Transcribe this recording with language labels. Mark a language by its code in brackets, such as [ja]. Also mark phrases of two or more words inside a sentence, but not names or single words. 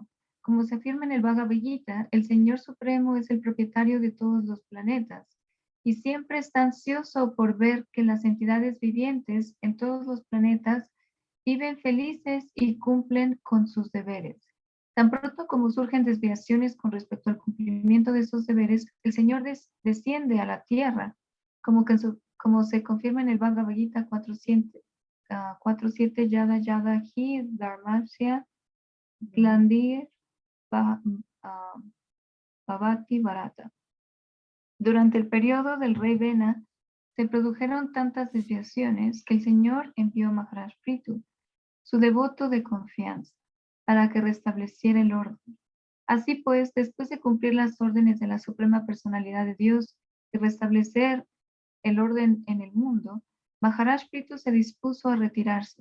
[es] Como se afirma en el Bhagavad Gita, el Señor Supremo es el propietario de todos los planetas y siempre está ansioso por ver que las entidades vivientes en todos los planetas viven felices y cumplen con sus deberes. Tan pronto como surgen desviaciones con respecto al cumplimiento de esos deberes, el Señor desciende a la tierra, como se confirma en el Bhagavad Gita 4.7 [sa] Yada Yada Hi Dharmasya Glandir Bhavati Bharata. [es] Durante el periodo del rey Vena, se produjeron tantas desviaciones que el Señor envió a Maharaj Prithu, su devoto de confianza, para que restableciera el orden. Así pues, después de cumplir las órdenes de la Suprema Personalidad de Dios y restablecer el orden en el mundo, Maharaj Prithu se dispuso a retirarse.